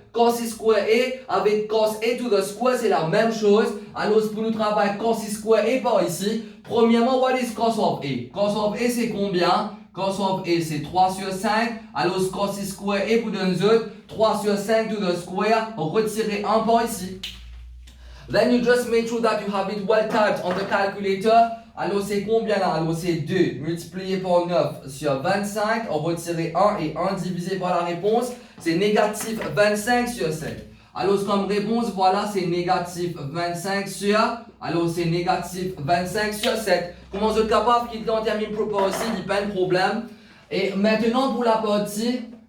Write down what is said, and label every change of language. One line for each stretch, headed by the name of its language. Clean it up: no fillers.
French: Cos square a avec cos a
English: to the square
French: c'est la même chose. Alors pour nous travailler cos square a par ici. Premièrement,
English: what is cos of a?
French: Cos of a c'est combien? Cos of a c'est 3 sur 5. Alors cos square a pour donner 3 sur 5 to the square. Retirez 1 par ici.
English: Then you just make sure that you have it well typed on the calculator.
French: Alors c'est combien là? Alors c'est 2 multiplié par 9 sur 25. On retire 1 et 1 divisé par la réponse. C'est négatif 25 sur 7. Alors comme réponse, voilà, c'est négatif 25 sur... Alors c'est négatif 25 sur 7. Comment vous êtes capable qu'il termine proper aussi, il n'y a pas de problème. Et maintenant pour la partie